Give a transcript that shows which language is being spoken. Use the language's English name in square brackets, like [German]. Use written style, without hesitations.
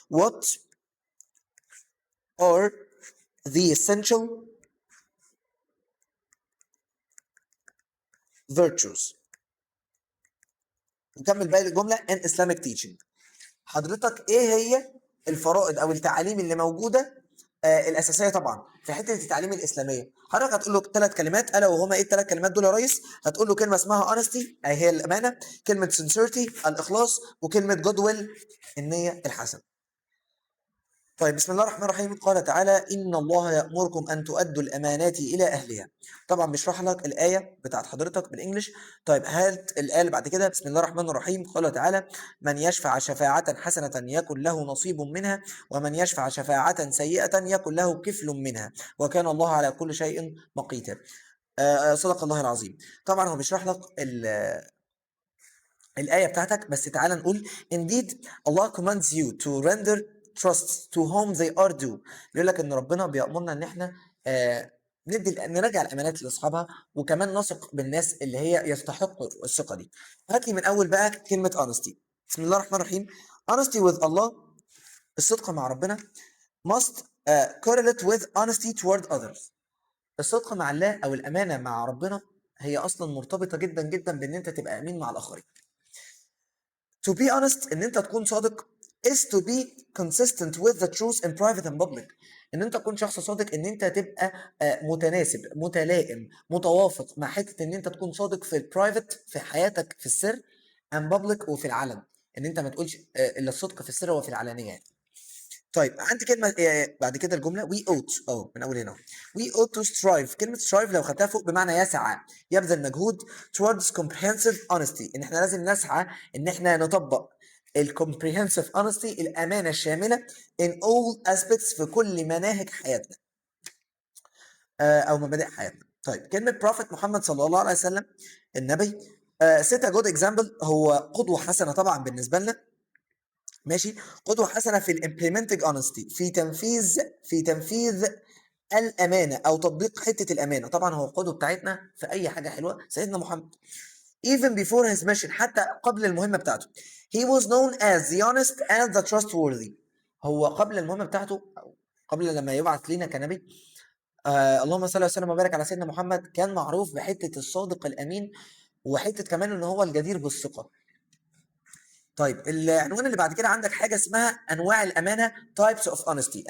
[English] What are the essential virtues؟ [Arabic] نكمل باقي الجملة [English] in Islamic teaching. [Arabic] حضرتك ايه هي الفرائض او التعاليم اللي موجوده الاساسيه طبعا في حته التعليم الاسلاميه؟ حضرتك هتقول له 3 كلمات، الا وهما ايه ال3 كلمات دول يا ريس؟ هتقول له كلمه اسمها honesty اي هي الامانه، كلمه sincerity الاخلاص، وكلمه goodwill النيه الحسنه. طيب بسم الله الرحمن الرحيم. قال تعالى إن الله يأمركم أن تؤدوا الأمانات إلى أهلها. طبعا بيشرح لك الآية بتاعت حضرتك بالإنجلش. طيب هات الآية اللي بعد كده. بسم الله الرحمن الرحيم. قال تعالى من يشفع شفاعة حسنة يكن له نصيب منها ومن يشفع شفاعة سيئة يكن له كفل منها وكان الله على كل شيء مقيتا. صدق الله العظيم. طبعا هو بيشرح لك الآية بتاعتك، بس تعالى نقول [English] indeed Allah commands you to render trust to whom they are due. [Arabic] بيقول لك ان ربنا بيأمرنا ان احنا نراجع الامانات لاصحابها، وكمان نثق بالناس اللي هي يستحقوا الثقة دي. هات لي من اول بقى كلمة honesty. بسم الله الرحمن الرحيم. [English] honesty with Allah، [Arabic] الصدق مع ربنا [English] must correlate with honesty toward others. [Arabic] الصدق مع الله او الامانة مع ربنا هي اصلا مرتبطة جدا جدا بان انت تبقى امين مع الاخرين. [English] To be honest [Arabic] ان انت تكون صادق [English] is to be consistent with the truth in private and public. [Arabic] ان انت تكون شخص صادق، ان انت تبقى متناسب متلائم متوافق مع حته ان انت تكون صادق في البرايفت في حياتك في السر [English] and public [Arabic] وفي العلن، ان انت ما تقولش الا الصدق في السر وفي العلانيه يعني. طيب عندي كلمه بعد كده الجمله we ought من اول هنا [English] we ought to strive. [Arabic] كلمه strive لو خدتها فوق بمعنى يسعى يبذل مجهود [English] towards comprehensive honesty، [Arabic] ان احنا لازم نسعى ان احنا نطبق comprehensive honesty الامانه الشامله [English] in all aspects [Arabic] في كل مناهج حياتنا او مبادئ حياتنا. طيب كلمه prophet محمد صلى الله عليه وسلم النبي [English] set a good example، [Arabic] هو قدوه حسنه طبعا بالنسبه لنا. ماشي، قدوة حسنة في [English] الامبلمنتنج اونستي، [Arabic] في تنفيذ الامانة او تطبيق حتة الامانة. طبعا هو القدوة بتاعتنا في اي حاجة حلوة سيدنا محمد. [English] even before his mission، [Arabic] حتى قبل المهمة بتاعته [English] he was known as the honest and the trustworthy. [Arabic] هو قبل المهمة بتاعته، قبل لما يبعث لينا كنبي، اللهم صل وسلم وبارك على سيدنا محمد، كان معروف بحتة الصادق الامين، وحتة كمان ان هو الجدير بالثقة. طيب العنوان اللي بعد كده عندك حاجه اسمها انواع الامانه [English] types of honesty.